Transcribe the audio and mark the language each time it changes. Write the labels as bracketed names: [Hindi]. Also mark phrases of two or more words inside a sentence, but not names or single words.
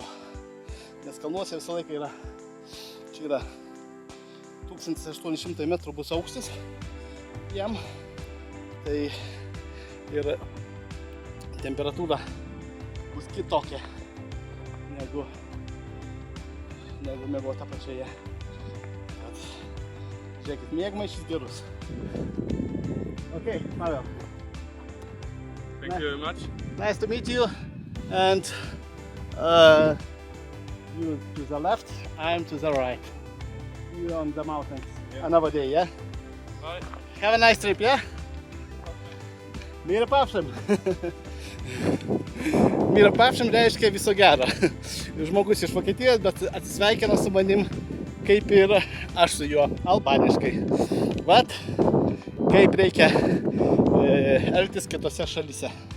[Lithuanian] Nes kalnuose visą laiką yra, čia yra 1800 metrų bus aukštis jam. Tai ir temperatūra bus kitokia negu miegota pačioje. Tad, žiūrėkit, miegmaišis gerus. [English] Okay, Pavel. Thank you very much. Nice to meet you. And you to the left, I'm to the right. You on the mountains. Yeah. Another day, yeah? Bye. Have a nice trip, yeah? Myra papšam. [Lithuanian] Myra papšam reiškia viso gero. Žmogus iš Vokietijos, bet atsisveikina su manim, kaip ir aš su juo, albaniškai. Vat, kaip reikia elgtis kitose šalyse.